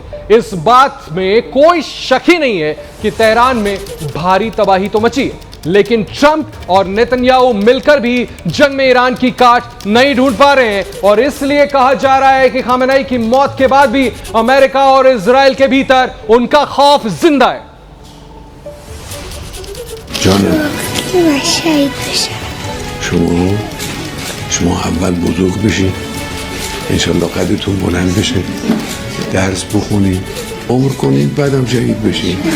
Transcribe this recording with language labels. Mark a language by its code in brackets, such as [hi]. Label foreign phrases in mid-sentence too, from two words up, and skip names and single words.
[hi] इस बात में कोई शक ही नहीं है कि तेहरान में भारी तबाही तो मची है, लेकिन ट्रंप और नेतन्याहू मिलकर भी जंग में ईरान की काट नहीं ढूंढ पा रहे हैं और इसलिए कहा जा रहा है कि खमेनी की मौत के बाद भी अमेरिका और इजराइल के भीतर उनका खौफ जिंदा है। [fa] شما اول بزرگ بشین انشالله قدرتون بلند بشه درس بخونین عمر کنین بعدم شهید بشین